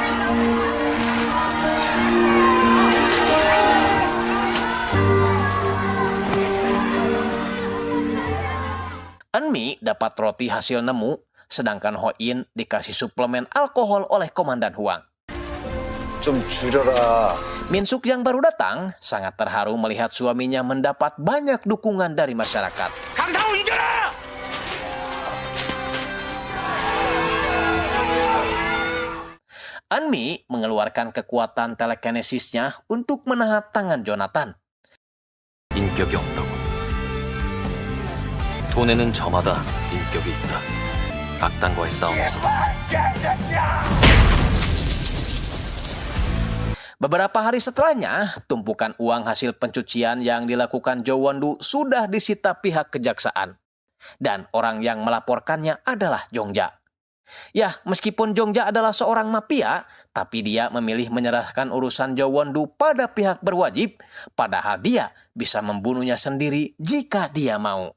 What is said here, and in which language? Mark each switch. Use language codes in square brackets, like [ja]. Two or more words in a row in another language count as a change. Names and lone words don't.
[id] Eunmi dapat roti hasil nemu, sedangkan Ho-in dikasih suplemen alkohol oleh Komandan Huang. [ko] 좀 줄여라. [id] Minsuk yang baru datang sangat terharu melihat suaminya mendapat banyak dukungan dari masyarakat. Eunmi mengeluarkan kekuatan telekinesisnya untuk menahan tangan Jonathan. [ko] 인격이 없다고. 돈에는 저마다 인격이 있다. 악당과의 싸움에서 [id] Beberapa hari setelahnya, tumpukan uang hasil pencucian yang dilakukan Jo Won-do sudah disita pihak kejaksaan. Dan orang yang melaporkannya adalah Jongja. Ya, meskipun Jongja adalah seorang mafia, tapi dia memilih menyerahkan urusan Jo Won-do pada pihak berwajib, padahal dia bisa membunuhnya sendiri jika dia mau.